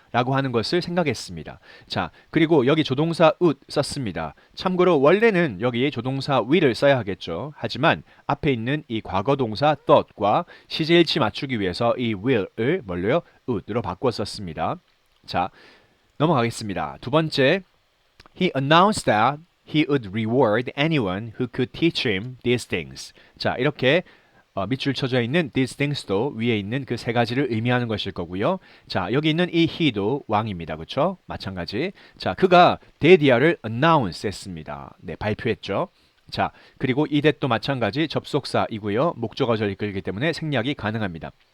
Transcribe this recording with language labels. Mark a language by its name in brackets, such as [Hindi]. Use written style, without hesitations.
[Korean] 라고 하는 것을 생각했습니다. 자, 그리고 여기 조동사 would 썼습니다. 참고로 원래는 여기 조동사 will을 써야 하겠죠. 하지만 앞에 있는 이 과거 동사 thought과 시제일치 맞추기 위해서 이 will을 뭘로요? would로 바꿔 썼습니다. 자, 넘어가겠습니다. 두 번째, [English] He announced that he would reward anyone who could teach him these things. [Korean] 자, 이렇게 밑줄 쳐져 있는 these things도 위에 있는 그 세 가지를 의미하는 것일 거고요. 자, 여기 있는 이 he도 왕입니다. 그렇죠? 마찬가지. 자, 그가 데디아를 announce 했습니다. 네, 발표했죠. 자, 그리고 이 that도 마찬가지 접속사이고요. 목적어절 이끌기 때문에 생략이 가능합니다.